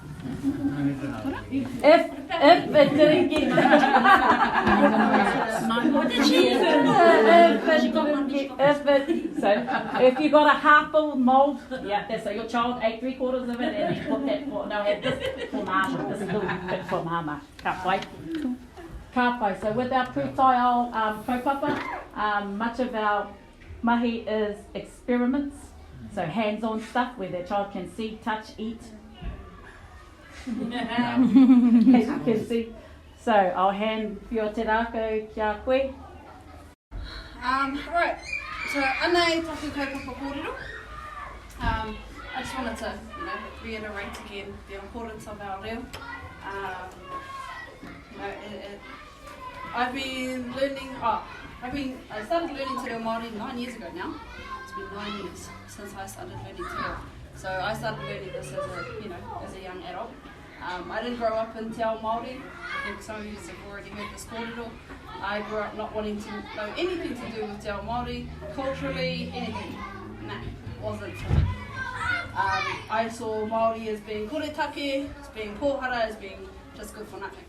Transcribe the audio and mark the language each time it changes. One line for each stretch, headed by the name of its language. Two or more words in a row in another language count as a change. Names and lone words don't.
English: If it didn't get if you got a half full mould, so your child ate 3/4 of it, and you put that for this for mama, this little bit for mama.
Māori: Ka pai.
English: So with our
Māori: pūtai kaupapa,
English: much of our mahi is experiments, so hands-on stuff where the child can see, touch, eat. As you can see. So I'll hand Pio Te Rākau
Māori: kia koe.
English: Right, so
Māori: anei taku kaupapa kōrero.
English: I just wanted to reiterate again the importance of our reo. I've been learning, I started learning
Māori: te reo Māori
English: 9 years ago now. It's been 9 years since I started learning
Māori: te reo.
English: So I started learning this as a young adult. I didn't grow up in
Māori: Te Ao Māori.
English: I think some of you have already heard this kōrero. I grew up not wanting to know anything to do with
Māori: Te Ao Māori,
English: culturally, anything. Nah, wasn't for me. I saw Māori as being koretake, as being pōhara, as being just good for nothing.